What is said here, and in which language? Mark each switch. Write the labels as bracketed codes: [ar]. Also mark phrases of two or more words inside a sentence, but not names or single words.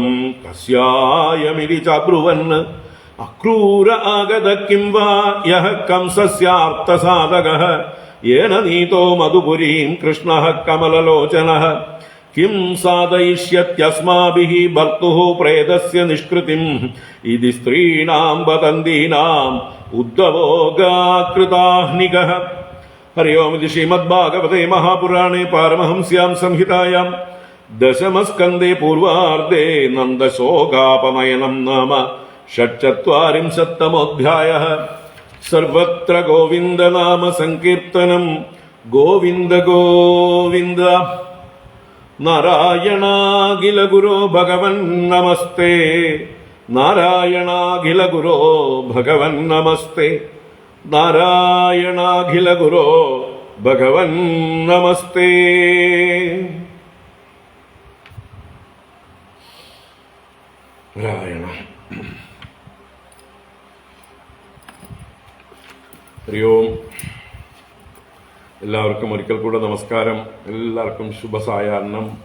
[sa] കസ്യായമിതി ചബ്രുവൻ അക്രൂര ആഗത കിം വാ യഃ കംസസ്യാർത്ഥസാധകഃ യേന നീതോ മധുപുരീം കൃഷ്ണഃ കമലലോചനഃ കിം സാധയിഷ്യത്യസ്മാഭിः ഭർത്തുഃ പ്രേതസ്യ നിഷ്കൃതിം ഇതി സ്ത്രീണാം വദന്തീനാം ഉദ്ധവോഗാകൃതാഹ്നികഃ. ഹരി ഓം. ഇത് ശ്രീമദ്ഭാഗവതേ മഹാപുരാണേ പാരമഹംസ്യാം സംഹിതായാം ദശമസ്കന്ധേ പൂർവാർദ്ധേ നന്ദശോകാപനയനം നാമ षट्चत्वारिंशत्तमोऽध्यायः. सर्वत्र गोविन्दनाम सङ्कीर्तनं गोविन्द गोविन्द. नारायणाखिलगुरो भगवन् नमस्ते, नारायणाखिलगुरो भगवन् नमस्ते, नारायणाखिलगुरो भगवन् नमस्ते. नारायण. ഹരി ഓം. [ml] എല്ലാവർക്കും ഒരിക്കൽ കൂടെ നമസ്കാരം. എല്ലാവർക്കും ശുഭസായാഹ്നം.